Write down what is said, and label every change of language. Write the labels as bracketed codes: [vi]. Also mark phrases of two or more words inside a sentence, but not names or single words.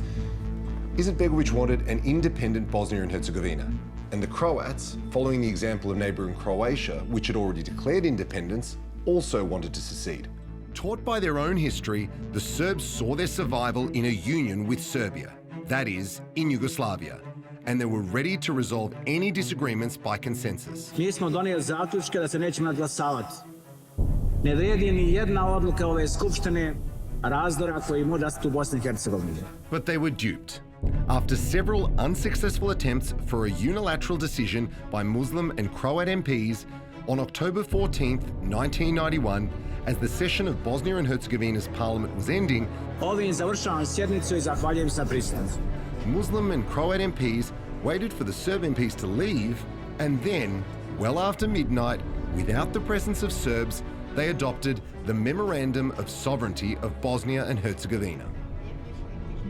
[en] Izetbegović wanted an independent Bosnia and Herzegovina, and the Croats, following the example of neighbouring Croatia, which had already declared independence, also wanted to secede. Taught by their own history, the Serbs saw their survival in a union with Serbia, that is, in Yugoslavia, and they were ready to resolve any disagreements by consensus. [sr] Mi smo donijeli zaključke da se nećemo nadglasavati. Ne vrijedi ni jedna odluka ove skupštine razdora koji može nastati u Bosni i Hercegovini. [en] But they were duped. After several unsuccessful attempts for a unilateral decision by Muslim and Croat MPs, on October 14th, 1991, as the session of Bosnia and Herzegovina's parliament was ending, [sr] Ovim završavam sjednicu i zahvaljujem se na prisustvu. [en] Muslim and Croat MPs waited for the Serb MPs to leave, and then, well after midnight, without the presence of Serbs, they adopted the Memorandum of Sovereignty of Bosnia and Herzegovina.